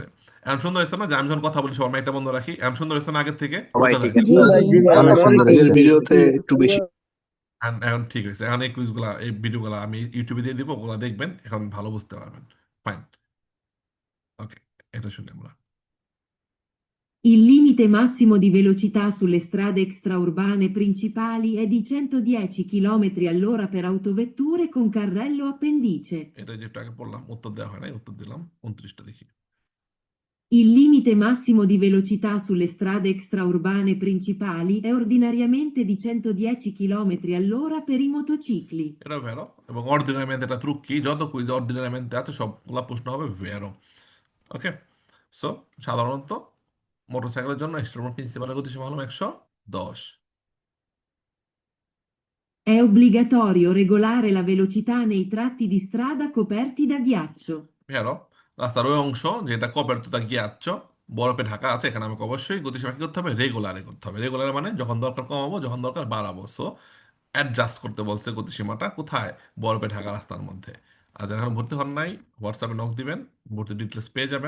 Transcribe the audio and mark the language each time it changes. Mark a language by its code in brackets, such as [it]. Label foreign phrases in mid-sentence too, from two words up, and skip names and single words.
[bn] এখন সুন্দর হয়েছে না যে আমি যখন কথা বলি সবার মাইকটা বন্ধ রাখি? এখন সুন্দর হয়েছে না আগের থেকে? সবাই বোঝা ঠিক যায়? আছে অনেক সুন্দর আগের হয়েছে। ভিডিওতে একটু বেশি এখন ঠিক হয়েছে। এখন এই কুইজগুলা, এই ভিডিওগুলো আমি ইউটিউবে দিয়ে দিব, ওগুলা দেখবেন, এখন ভালো বুঝতে পারবেন। ফাইন, ওকে, এটা শুনে আমরা। [it] Il limite massimo di velocità sulle strade extraurbane principali è di 110 km all'ora per autovetture con carrello appendice. [bn] এটা যেটা আগে পড়লাম, উত্তর দেওয়া হয় নাই, উত্তর দিলাম। 29টা দেখি। [it] Il limite massimo di velocità sulle strade extraurbane principali è ordinariamente di 110 km all'ora per i motocicli. [bn] এটা ভেরো, এবং অর্ডিনারি ম্যাথ এটা ত্রুক্কি। যত কুইজ অর্ডিনারি ম্যাথ আছে সবগুলা প্রশ্ন হবে ভেরো। ওকে, সো সাধারণত মোটরসাইকেলের জন্য এক্সট্রিম প্রিন্সিপালের গতিসীমা হলো 110। [it] È obbligatorio regolare la velocità nei tratti di strada coperti da ghiaccio. [bn] ভেরো, রাস্তার ওই অংশ যেটা কপারতুতা গিয়াচ্ছ, বরফে ঢাকা আছে, এখানে আমাকে অবশ্যই গতিসীমা কি করতে হবে? রেগুলারে করতে হবে। রেগুলার মানে যখন দরকার কমাবো, যখন দরকার বাড়াবো। সো অ্যাডজাস্ট করতে বলছে গতিসীমাটা কোথায়? বরফে ঢাকা রাস্তার মধ্যে। আর যারা এখন ভর্তি হন নাই, হোয়াটসঅ্যাপে নক দিবেন, ভর্তি ডিটেলস পেয়ে যাবেন।